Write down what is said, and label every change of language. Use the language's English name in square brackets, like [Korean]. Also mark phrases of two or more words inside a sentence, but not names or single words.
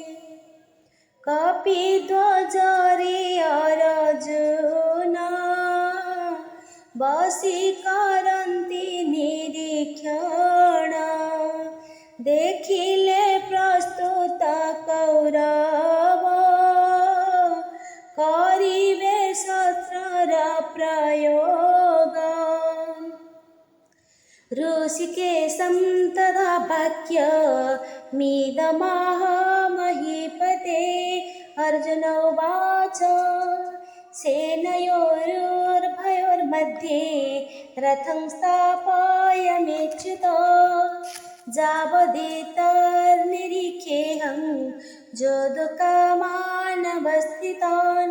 [Odia] କପିଧ୍ୱଜରେ ଅର୍ଜୁନ ବସି କରନ୍ତି ନିରୀକ୍ଷଣ, ଦେଖିଲେ ପ୍ରସ୍ତୁତ କୌରବ କରିବେ ଶସ୍ତ୍ରର ପ୍ରୟୋଗ। [Sanskrit] ऋषिकेशं तदा वाक्यमिदमाह महीपते। अर्जुन उवाच सेनयोरुभयोर्मध्ये रथं स्थापयाम्यच्युत, यावदेतन्निरीक्षेऽहं योद्धुकामानवस्थितान्।